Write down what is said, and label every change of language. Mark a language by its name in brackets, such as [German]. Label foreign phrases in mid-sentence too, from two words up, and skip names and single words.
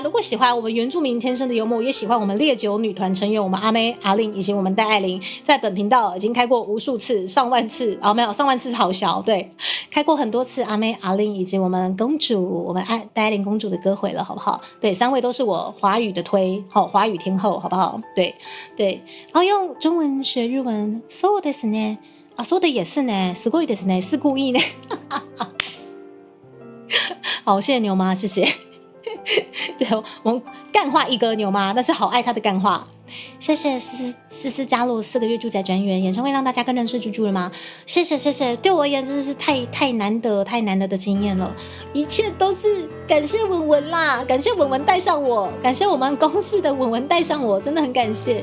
[Chinese] 如果喜欢我们原住民天生的幽默，也喜欢我们烈酒女团成员我们阿妹、阿令以及我们戴爱玲，在本频道已经开过无数次、上万次没有，上万次好小，对，开过很多次阿妹、阿令以及我们公主、我们戴爱玲公主的歌回了，好不好？对，3位都是我华语的推，华语天后，好不好？对，然后用中文学日文， [Japanese] そうですね。 [Chinese] そう的也是呢， [Japanese] すごいですね， [Chinese] 是故意呢。好，谢谢牛妈，谢谢。对，我们干话一哥牛妈，但是好爱他的干话。谢谢思加入4个月住宅专员，演唱会让大家更认识猪猪了吗？谢谢，对我而言真的是太难得的经验了，一切都是感谢文文啦，感谢文文带上我，感谢我们公司的文文带上我，真的很感谢。